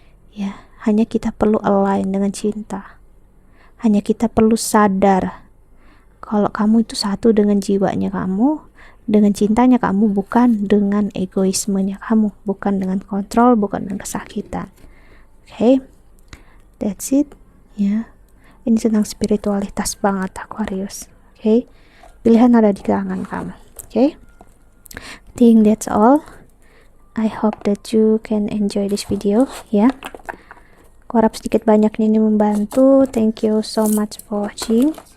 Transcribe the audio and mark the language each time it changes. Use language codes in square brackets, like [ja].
[id] Ya, hanya kita perlu align dengan cinta. Hanya kita perlu sadar kalau kamu itu satu dengan jiwanya kamu, dengan cintanya kamu, bukan dengan egoismenya kamu, bukan dengan kontrol, bukan dengan kesakitan. [en] Okay? That's it. [id] Ya, ini tentang spiritualitas banget Aquarius. Okay? Pilihan ada di tangan kamu. [en] Okay? Think that's all. I hope that you can enjoy this video. [id] Ya, harap sedikit banyaknya ini membantu. Thank you so much for watching.